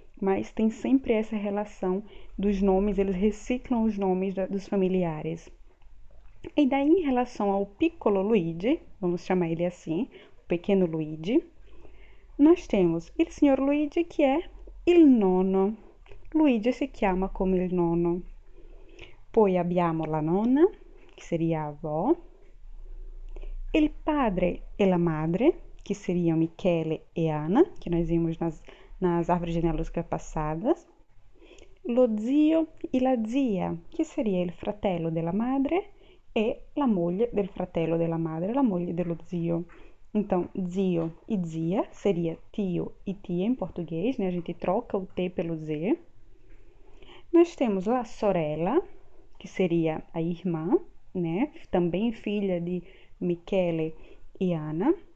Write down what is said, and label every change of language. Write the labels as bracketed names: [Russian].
[Portuguese] Mas tem sempre essa relação dos nomes, eles reciclam os nomes dos familiares. E daí, em relação ao Piccolo Luigi, vamos chamar ele assim, pequeno Luigi, nós temos [Italian] il signor Luigi, [Portuguese] que é [Italian] il nonno. Luigi si chiama come il nonno. Poi abbiamo la nonna, che [Portuguese] seria a avó. [Italian] Il padre e la madre, [Portuguese] que seriam Michele e Anna, que nós vimos nas árvores genealógicas passadas. [Italian] Lo zio e la zia, che seria il fratello della madre e la moglie del fratello della madre, la moglie dello zio. [Portuguese] Então, zio e zia seria tio e tia em português, né? A gente troca o T pelo Z. Nós temos a sorella, que seria a irmã, né? Também filha de Michele e Anna.